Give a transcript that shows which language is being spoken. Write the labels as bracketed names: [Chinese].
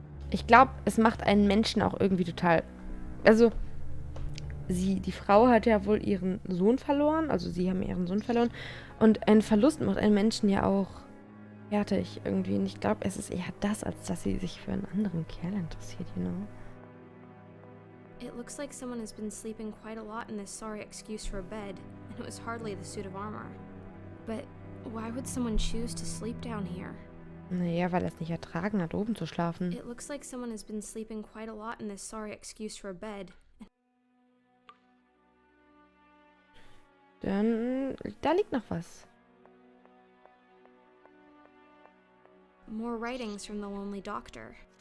[German] Ich glaube, es macht einen Menschen auch irgendwie total. Also, die Frau hat ja wohl ihren Sohn verloren, also sie haben ihren Sohn verloren. Und ein Verlust macht einen Menschen ja auch fertig irgendwie. Und ich glaube, es ist eher das, als dass sie sich für einen anderen Kerl interessiert, [English] you know. It looks like someone has been sleeping quite a lot in this sorry excuse for a bed, and it was hardly the suit of armor. But why would someone choose to sleep down here? [German] Naja, weil er es nicht ertragen hat, oben zu schlafen. [English] It looks like someone has been sleeping quite a lot in this sorry excuse for a bed. [German] Dann, da liegt noch was. [English] More writings from the lonely doctor.